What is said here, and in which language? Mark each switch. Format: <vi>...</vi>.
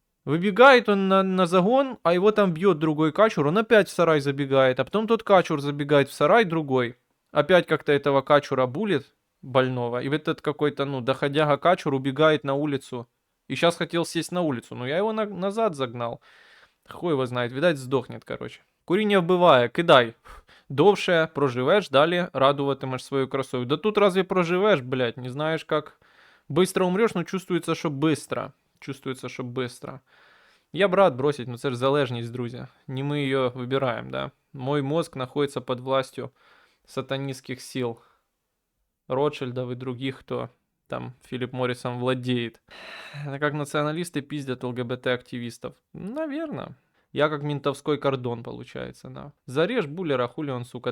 <ru>Выбегает он на загон, а его там бьет другой качур, он опять в сарай забегает, а потом тот качур забегает в сарай другой, опять как-то этого качура булит больного, и вот этот какой-то, ну, доходяга качур убегает на улицу, и сейчас хотел сесть на улицу, но я его назад загнал, хуй его знает, видать здохнет, короче.</ru> <uk>Куріння вбиває, кидай. Довше проживеш, далі радуватимеш свою красою.</uk> <ru>Да тут разве проживеш, блядь, не знаешь как. Быстро умрешь, но чувствуется, что быстро. Чувствуется, что быстро. Я б рад бросить, но</ru> <uk>це ж залежність, друзі.</uk> <ru>Не мы ее выбираем, да. Мой мозг находится под властью сатанистских сил. Ротшильдов и других, кто там Филипп Моррисом владеет. Это как националисты пиздят ЛГБТ-активистов. Наверное. Я как ментовской кордон, получается, да. Зарежь буллера, хули он, сука.</ru>